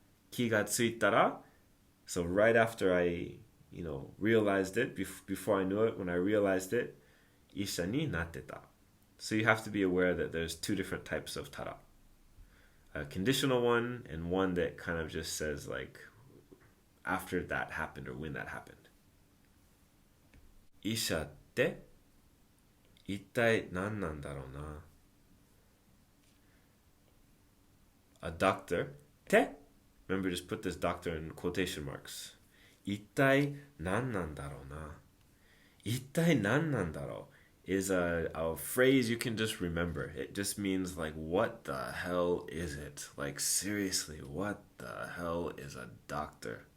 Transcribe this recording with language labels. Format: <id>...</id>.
<ja>気がついたら</ja> <en>so right after I, realized it, before I knew it, when I realized it,</en> <ja>医者になってた.</ja> <en>So you have to be aware that there's two different types of tara. A conditional one and one that kind of just says like after that happened or when that happened.</en> <ja>医者って一体何なんだろうな。</ja> <en>A doctor って Remember, just put this doctor in quotation marks.</en> <ja>一体何なんだろうな。一体何なんだろう</ja> <en>is a phrase you can just remember. It just means like, what the hell is it? Like, seriously, what the hell is a doctor?</en>